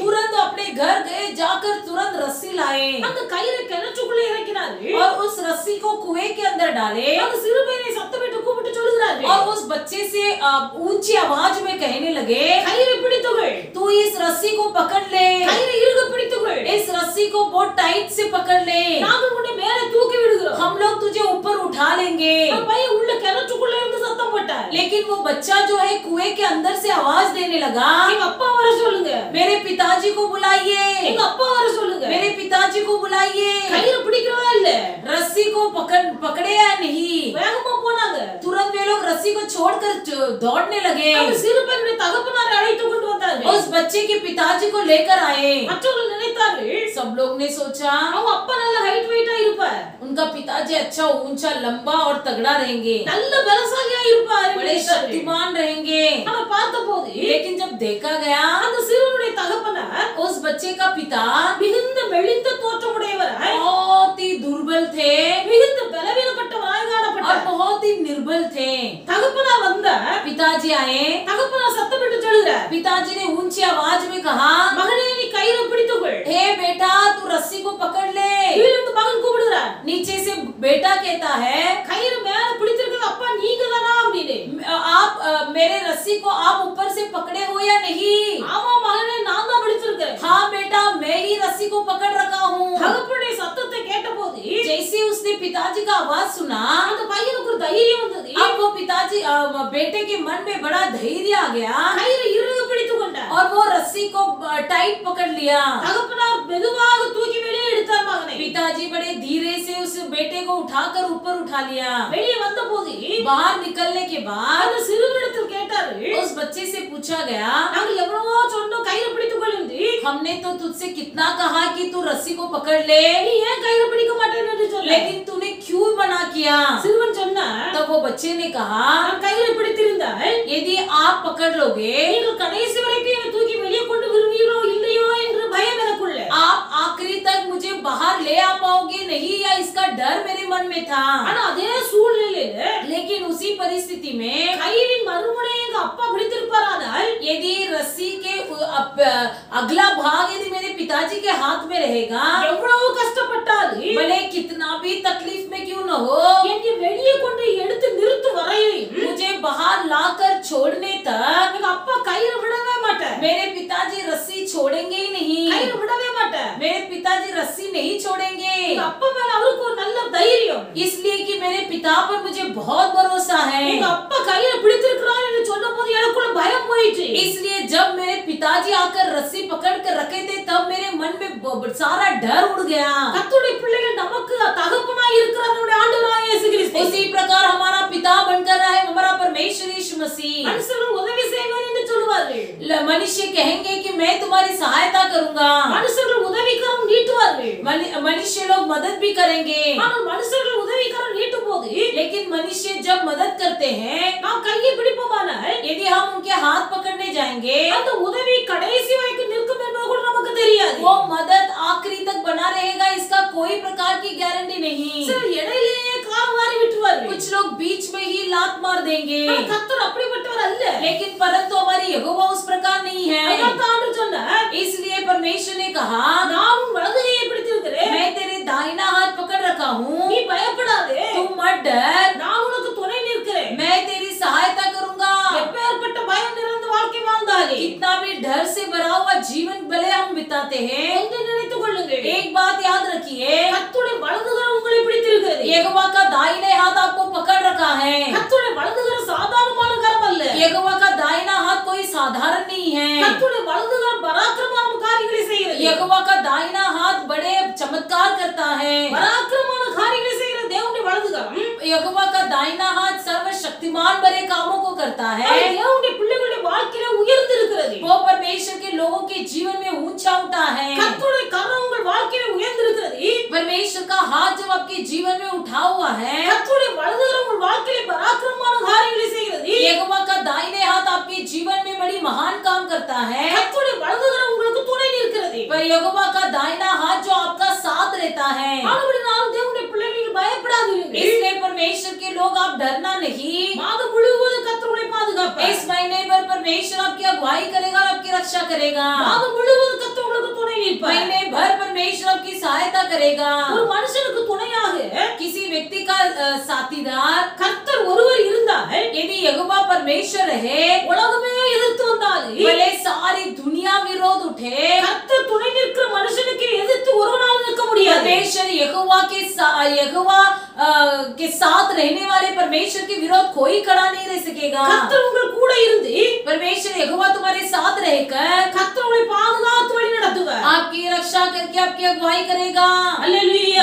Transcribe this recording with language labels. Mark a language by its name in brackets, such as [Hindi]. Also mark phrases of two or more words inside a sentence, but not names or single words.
[Hindi] तुरंत अपने घर गए, जाकर तुरंत रस्सी लाए [Tamil] அந்த கயிறை கிணற்றுக்குள்ளே இறக்கினார்கள். [Hindi] और उस रस्सी को कुएं के अंदर डाले [Tamil] அந்த சிறு பையனை சத்தமிட்டு கூப்பிட்டு சொல்லுகிறார்கள், [Hindi] और उस बच्चे से ऊंची आवाज में कहने लगे, [Tamil] கயிறை பிடித்துகள், [Hindi] तू इस रस्सी को पकड़ ले, [Tamil] கயிறை இறுக பிடித்துகள், [Hindi] इस रस्सी को बहुत टाइट से पकड़ ले, [Tamil] நாங்கள் உன்னை மேலே தூக்கி விடுகிறோம். [Hindi] हम लोग तुझे ऊपर उठा लेंगे। [Tamil] அந்த பையன் உள்ள கிணற்றுக்குள்ளே இருந்து சத்தம் போட்டார். [Hindi] लेकिन वो बच्चा जो है कुएं के अंदर से आवाज देने लगा, [Tamil] எங்க அப்பா வர சொல்லுங்க, [Hindi] मेरे पिताजी को बुलाइए, [Tamil] எங்க அப்பா வர சொல்லுங்க. [Hindi] मेरे पिताजी को बुलाइए। [Tamil] கயிறு பிடிக்கிறதா இல்ல, [Hindi] रस्सी को पकड़े या नहीं? [Tamil] வேகமா போனாங்க. [Hindi] तुरंत वे लोग रस्सी को छोड़कर दौड़ने लगे। [Tamil] அந்த சிறு பையனுடைய தகப்பனாரை அழைத்து கொண்டு வந்தார்கள். [Hindi] उस बच्चे के पिताजी को लेकर आए। [Tamil] மற்றவர்கள் நினைத்தார்கள் [Hindi] सब लोग ने सोचा [Tamil] அவங்க அப்பா நல்ல [English] height weight [Tamil] இருப்பார், [Hindi] उनका पिताजी अच्छा ऊंचा लंबा और तगड़ा रहेंगे, [Tamil] நல்ல பலசாலியா இருப்பார், [Hindi] बड़े शक्तिमान रहेंगे। [Tamil] ஆனா பார்த்தபோது [Hindi] लेकिन जब देखा गया [Tamil] அந்த சிறுவனுடைய தகப்பனார் [Hindi] उस बच्चे का पिता [Tamil] மிகுந்த மெலிந்த தோற்றமுடையவராய், [Hindi] बहुत ही दुर्बल थे [Tamil] மிகுந்த பலவீனப்பட்டவராய் [Hindi] और [Tamil] காணப்பட்டார். [Hindi] बहुत ही निर्बल थे। [Tamil] தகப்பனார் வந்த [Hindi] पिताजी आए, [Tamil] தகப்பனார் சத்தமிட்டு சொல்லுகிறார், [Hindi] पिताजी ने ऊंची आवाज में कहा, [Tamil] மகனே நீ கயிறை பிடித்துக்கொள். [Hindi] हे बेटा तू रस्सी को पकड़ ले। [Tamil] கீழிருந்து மகன் கூப்பிடுகிறார், [Hindi] नीचे से बेटा कहता है, [Tamil] கயிறு மேல பிடித்திருக்கிறது அப்பா நீங்க தானா அப்படின்னு. [Hindi] आप मेरे रस्सी को आप ऊपर से पकड़े हो या नहीं? [Tamil] ஆமா மகனே நான் தான் பிடிச்சிருக்கேன். [Hindi] हाँ बेटा मैं ही रस्सी को पकड़ रखा हूँ। [Tamil] தகப்பனுடைய சத்தத்தை கேட்டபோது [Hindi] जैसे उसने पिताजी का आवाज सुना, [Tamil] அந்த பையனுக்கு ஒரு தைரியம் வந்தது. [Hindi] अब वो पिताजी बेटे के मन में बड़ा धैर्य आ गया [Tamil] கயிறை இறுக பிடித்துக் கொண்டார். [Hindi] और वो रस्सी को टाइट पकड़ लिया। [Tamil] தகப்பனார் மெதுவாக தூக்கி வெளியே எடுத்தார் மகனை. [Hindi] पिताजी बड़े धीरे से उस बेटे को उठाकर ऊपर उठा लिया। [Tamil] வெளியே வந்தபோது [Hindi] बाहर निकलने के बाद [Tamil] அந்த சிறுவனிடத்தில் கேட்டார்கள், [Hindi] उस बच्चे से पूछा गया, [Tamil] நாங்கள் எவ்வளவோ சொன்னோம் கயிறு பிடித்துக் கொள் என்று, [Hindi] हमने तो तुझसे कितना कहा कि तू रस्सी को पकड़ ले, [Tamil] நீ ஏன் கயிறு பிடிக்க மாட்டேன்னு என்று சொன்னார். [Hindi] लेकिन तूने क्यों मना किया? [Tamil] சிறுவன் சொன்னார், [Hindi] तब वो बच्चे ने कहा, [Tamil] நான் கயிறு பிடித்திருந்தால் [Hindi] यदि आप पकड़ लोगे, [Tamil] நீங்கள் கடைசி வரைக்கும் என்னை தூக்கி வெளியே கொண்டு வருவீரோ இல்லையோ என்று பயம் எனக்குள்ள. [Hindi] आप आखिरी तक मुझे बाहर ले आ पाओगे नहीं, या इसका डर मेरे मन में था। [Tamil] ஆனா அதே சூழ்நிலையில [Hindi] लेकिन उसी परिस्थिति में [Tamil] கயிறின் மறுமுனையை எங்க அப்பா பிடித்திருப்பாரானால் [Hindi] यदि रस्सी के अगला भाग यदि मेरे पिताजी के हाथ में रहेगा, [Tamil] எவ்வளவு கஷ்டப்பட்டாலும் [Hindi] भले कितना भी तकलीफ में क्यों न हो, [Tamil] என்னை வெளியே கொண்டு எடுத்து நிறுத்து வரையும் [Hindi] मुझे बाहर लाकर छोड़ने तक [Tamil] எங்க அப்பா கயிறு விடவே மாட்டார். [Hindi] मेरे पिताजी रस्सी छोड़ेंगे ही नहीं। [Tamil] கயிறு விடவே மாட்டார். [Hindi] मेरे पिताजी रस्सी नहीं छोड़ेंगे, [Tamil] எங்க அப்பா மேல அவருக்கு ஒரு நல்ல தைரியம். [Hindi] इसलिए कि मेरे पिता पर मुझे बहुत भरोसा है। [Tamil] எங்க அப்பா கயிறு பிடித்திருக்கிறார் என்று சொன்னபோது எனக்குள்ள பயம் போயிடுச்சு. [Hindi] इसलिए जब मेरे पिताजी आकर रस्सी पकड़ कर रखे थे, तब मेरे मन में सारा डर उड़ गया। [Tamil] கர்த்தருடைய பிள்ளைகள் நமக்கு தகப்பனாய் இருக்கிறார் நம்முடைய ஆண்டவராகிய இயேசு கிறிஸ்து. [Hindi] उसी प्रकार हमारा पिता बनकर रहा है हमारा परमेश्वर यीशु मसीह। [Tamil] மனுஷர்கள் உதவி செய்வார் என்று சொல்லுவார்கள். [Hindi] मनुष्य कहेंगे कि मैं तुम्हारी सहायता करूंगा, [Tamil] மனுஷர்கள் உதவிக்கரம் நீட்டுவார்கள். [Hindi] मनुष्य लोग मदद भी करेंगे। [Tamil] ஆனால் மனுஷர்கள் உதவிக்கரம் நீட்டும் போது [Hindi] लेकिन मनुष्य जब मदद करते हैं, [Tamil] நாம் கையை பிடிப்போமானால் [Hindi] यदि हम उनके हाथ पकड़ने जाएंगे, [Tamil] அந்த உதவி கடைசி வரைக்கும் நிற்கும் என்பது கூட நமக்கு தெரியாது. [Hindi] वो मदद आखिरी तक बना रहेगा, इसका कोई प्रकार की गारंटी नहीं। [Tamil] சிலர் இடையிலேயே கால் வாரி விட்டுவார்கள். [Hindi] कुछ लोग बीच में ही लात मार देंगे, [Tamil] ஆனால் கர்த்தர் அப்படிப்பட்டவர் அல்ல. [Hindi] लेकिन परंतु हमारी यहोवा उस प्रकार नहीं है। [Tamil] அதான் ஆண்டவர் சொன்னார், [Hindi] इसलिए परमेश्वर ने कहा, [Tamil] நான் உன் வலது கையை பிடித்திருக்கிறேன், [Hindi] मैं तेरे दाहिना हाथ पकड़ रखा हूँ, [Tamil] நீ பயப்படாதே, [Hindi] तुम मत डर, [Tamil] நான் உனக்கு துணை நிற்கிறேன். [Hindi] मैं तेरी सहायता करूंगा। [Tamil] எப்பேற்பட்ட பயம் நிறைந்த வாழ்க்கை வாழ்ந்தாலே [Hindi] कितना भी डर से भरा हुआ जीवन भले हम बिताते हैं, [Tamil] ஒன்றை நினைத்துக் கொள்ளுங்கள், [Hindi] एक बात याद रखिए, [Tamil] கர்த்தருடைய वலது கரம் உங்களை பிடித்திருக்கிறது. [Hindi] यहोवा का दाहिने हाथ आपको पकड़ रखा है। [Tamil] கர்த்தருடைய वलது கரம் சாதாரணமான கரம் அல்ல. [Hindi] यहोवा साधारण नहीं है। [Tamil] கர்த்தருடைய வலதுகரம் பராக்கிரமமான காரியங்களை செய்கிறது. [Hindi] यहोवा का दाहिना हाथ बड़े चमत्कार करता है। [Tamil] பராக்கிரமமான காரியங்களை செய்கிற தேவனுடைய வலதுகரம் [Hindi] यहोवा का दाहिना हाथ सर्वशक्तिमान बड़े कामों को करता है। [Tamil] அது தேவனுடைய பிள்ளைகளுடைய வாழ்க்கையில உயர்ந்து இருக்கிறது. [Hindi] वो परमेश्वर के लोगों के जीवन में ऊंचा उठा है। [Tamil] கர்த்தருடைய கரம் உங்கள் வாழ்க்கையில உயர்ந்து இருக்கிறது. [Hindi] परमेश्वर का हाथ जब आपके जीवन में उठा हुआ है, [Tamil] கர்த்தருடைய வலதுகரம் உங்கள் வாழ்க்கையில பராக்கிரமமான காரியங்களை செய்கிறது. [Hindi] यहोवा का दाहिने हाथ आपके जीवन में बड़ी महान काम करता है। [Tamil] கர்த்தருடைய வலதுகரம் உங்களுக்கு துணை நிற்கிறது. [Hindi] पर यहोवा का दाहिना हाथ जो आपका साथ रहता है, [Tamil] ஆனபடியால் தேவனுடைய பிள்ளைகள் பயப்படாதீர்கள். [Hindi] इसलिए परमेश्वर के लोग आप डरना नहीं। [Tamil] மாதம் முழுவதும் கர்த்தர் உங்களை பாதுகாப்பார். [Hindi] इस महीने भर परमेश्वर आपकी अगुवाई करेगा और आपकी रक्षा करेगा। [Tamil] மாதம் முழுவதும் கர்த்தர் உங்களுக்கு துணை நிற்பார். [Hindi] महीने भर परमेश्वर आपकी सहायता करेगा। [Tamil] ஒரு மனுஷனுக்கு துணையாக [Hindi] किसी व्यक्ति का साथीदार [Tamil] கர்த்தர் ஒருவர் இருந்தால் [Hindi] यदि यहोवा परमेश्वर है, [Tamil] உலகமே எதிர்த்து வந்தாலும் [Hindi] भले सारी दुनिया विरोध उठे, [Tamil] கர்த்தர் துணை நிற்கிற மனுஷனுக்கு எதிர்த்து ஒருவனாலும் நிற்க முடியாது. [Hindi] परमेश्वर यहोवा के साथ रहने वाले परमेश्वर के विरोध कोई खड़ा नहीं रह सकेगा। [Tamil] கர்த்தர் உங்கள் கூட இருந்து [Hindi] परमेश्वर यहोवा तुम्हारे साथ रहकर [Tamil] கர்த்தர் உங்களை பாதுகாத்து வழி நடத்துவார். [Hindi] आपकी रक्षा करके आपकी अगुवाई करेगा। [Tamil] அல்லேலூயா